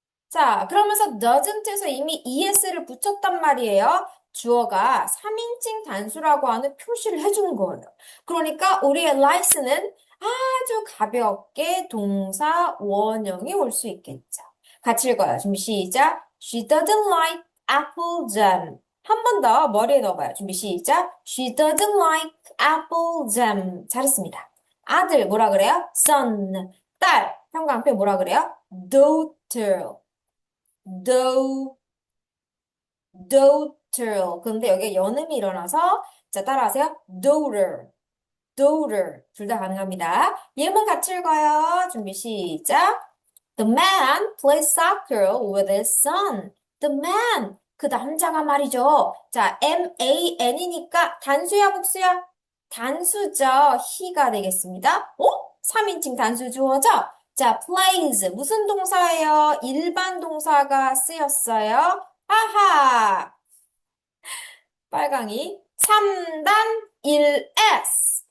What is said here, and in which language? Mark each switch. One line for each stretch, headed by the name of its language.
Korean: 자, 그러면서 doesn't에서 이미 es를 붙였단 말이에요. 주어가 3인칭 단수라고 하는 표시를 해주는 거예요. 그러니까 우리의 likes는 아주 가볍게 동사 원형이 올 수 있겠죠. 같이 읽어요. 준비 시작.
English: She doesn't like apple jam.
Korean: 한 번 더 머리에 넣어봐요. 준비 시작.
English: She doesn't like apple jam.
Korean: 잘했습니다. 아들 뭐라 그래요? son. 딸 형광펜 뭐라 그래요?
English: daughter. do, daughter.
Korean: 근데 여기에 연음이 일어나서 자 따라하세요. daughter, daughter. 둘 다 가능합니다. 예문 같이 읽어요. 준비 시작.
English: The man plays soccer with his son.
Korean: The man. 그 남자가 말이죠. 자, man이니까 단수야, 복수야? 단수죠. he가 되겠습니다. 3인칭 단수 주어죠? 자, plays. 무슨 동사예요? 일반 동사가 쓰였어요. 아하! 빨강이 3단 1s.